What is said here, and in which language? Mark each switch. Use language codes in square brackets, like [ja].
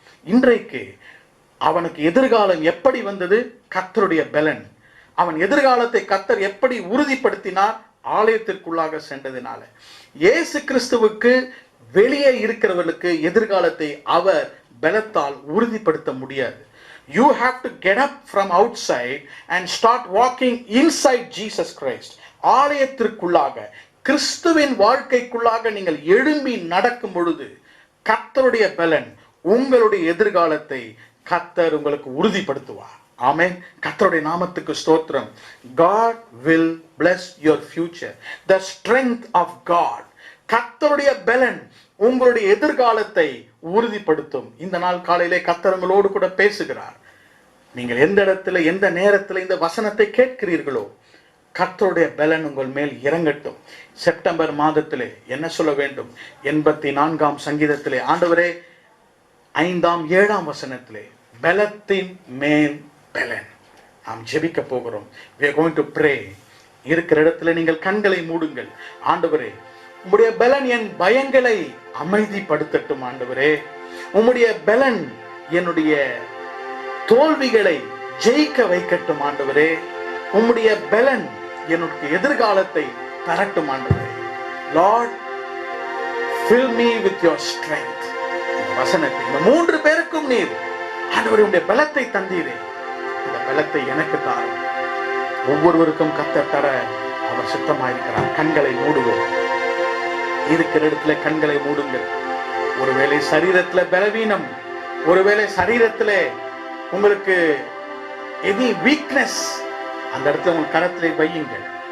[ta] இன்றைக்கு அவனுக்கு எதிர்காலம் எப்படி வந்தது? கர்த்தருடைய பலன். அவன் எதிர்காலத்தை கர்த்தர் எப்படி உறுதிப்படுத்தினார்? ஆலயத்திற்குள்ளாக சென்றதினால. இயேசு கிறிஸ்துவுக்கு வெளியே இருக்கிறவர்களுக்கு எதிர்காலத்தை அவர் பலத்தால் உறுதிப்படுத்த முடியாது. [en] You have to get up from outside and start walking inside Jesus Christ. [ta] ஆலயத்திற்குள்ளாக, கிறிஸ்துவின் வாழ்க்கைக்குள்ளாக நீங்கள் எழும்பி நடக்கும் பொழுது கர்த்தருடைய பலன், உங்களுடைய எதிர்காலத்தை கர்த்தர் உங்களுக்கு உறுதிப்படுத்துவார். ஆமென். கர்த்தருடைய நாமத்துக்கு ஸ்தோத்திரம். [en] God will bless your future. The strength of God. [ta] கர்த்தருடைய பலன் உங்களுடைய எதிர்காலத்தை உறுதிப்படுத்தும். இந்த நாள் காலையிலே கர்த்தர் உங்களோடு கூட பேசுகிறார். நீங்கள் எந்த இடத்துல, எந்த நேரத்தில் இந்த வசனத்தை கேட்கிறீர்களோ, கர்த்தருடைய பலன் உங்கள் மேல் இறங்கட்டும். செப்டம்பர் மாதத்திலே என்ன சொல்ல வேண்டும்? 84ஆம் சங்கீதத்திலே ஆண்டவரே 5ஆம் 7ஆம் வசனத்திலே பலத்தின் மேல் பலன். நாம் ஜெபிக்க போகிறோம். [en] We are going to pray. [ta] இருக்கிற இடத்துல நீங்கள் கண்களை மூடுங்கள். ஆண்டவரே, உம்முடைய பலன் என் பயங்களை அமைதிப்படுத்தட்டும். ஆண்டவரே, உம்முடைய பலன் என்னுடைய தோல்விகளை ஜெயிக்க வைக்கட்டும். ஆண்டவரே, உம்முடைய பலன் என்னுடைய எதிர்காலத்தை தரட்டும். ஆண்டவரே, [en] Lord, fill me with your strength. [ta] வசனத்தை இந்த 3 பேருக்கும் நீர் ஆண்டவரே உம்முடைய பலத்தை தந்தீரே, இந்த பலத்தை எனக்கு தாரும். ஒவ்வொருவருக்கும் கர்த்தர் தர அவர் சித்தமாயிருக்கிறார். கண்களை மூடுவோம். இருக்கிற இடத்துல கண்களை மூடுங்கள். ஒருவேளை சரீரத்துல பலவீனம், ஒருவேளை சரீரத்துல உங்களுக்கு [en] any weakness, [ta] அந்த இடத்துல உங்கள் கரத்திலே வையுங்கள்.